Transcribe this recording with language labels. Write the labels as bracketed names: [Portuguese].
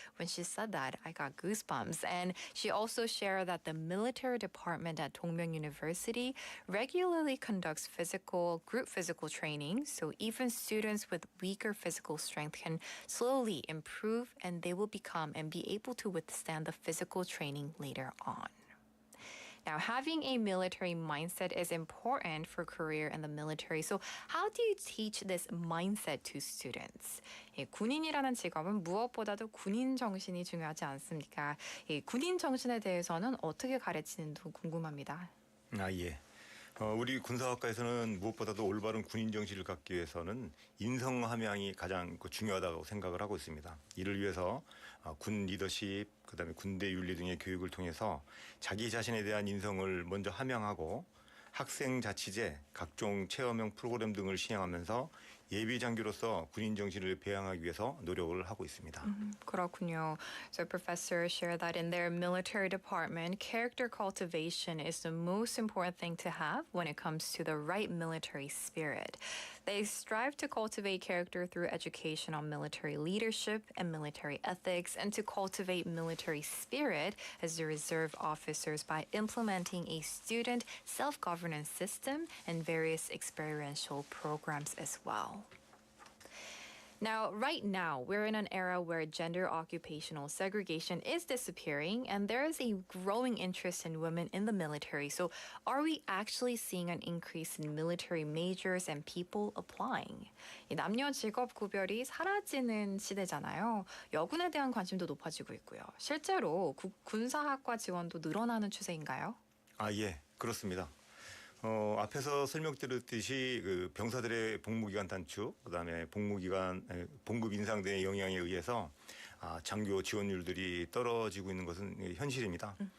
[English] When she said that, I got goosebumps. And she also shared that the military department at Dongmyeong University regularly conducts group physical training, so even students with weaker physical strength can slowly improve and they will become and be able to withstand the physical training later on. Now, having a military mindset is important for career in the military. So how do you teach this mindset to students? [Korean] 군인이라는 직업은 무엇보다도 군인 정신이 중요하지 않습니까? 군인 정신에 대해서는 어떻게 가르치는지 궁금합니다. 예. 우리 군사학과에서는 무엇보다도 올바른 군인 정신을 갖기 위해서는 인성 함양이 가장 중요하다고 생각을 하고 있습니다. 이를 위해서 군 리더십, 그다음에 군대윤리 등의 교육을 통해서 자기 자신에 대한 인성을 먼저 함양하고 학생 자치제, 각종 체험형 프로그램 등을 시행하면서 예비 장교로서 군인 정신을 배양하기 위해서 노력을 하고 있습니다. 그렇군요. [English] So professors share that in their military department, character cultivation is the most important thing to have when it comes to the right military spirit. They strive to cultivate character through education on military leadership and military ethics, and to cultivate military spirit as the reserve officers by implementing a student self-governance system and various experiential programs as well. Now, right now, we're in an era where gender occupational segregation is disappearing and there is a growing interest in women in the military. So are we actually seeing an increase in military majors and people applying? [Korean] 이 남녀 직업 구별이 사라지는 시대잖아요. 여군에 대한 관심도 높아지고 있고요. 실제로 군사학과 지원도 늘어나는 추세인가요? 예, 그렇습니다. 앞에서 설명드렸듯이 그 병사들의 복무기간 단축, 그다음에 봉급 인상 등의 영향에 의해서 장교 지원율들이 떨어지고 있는 것은 현실입니다.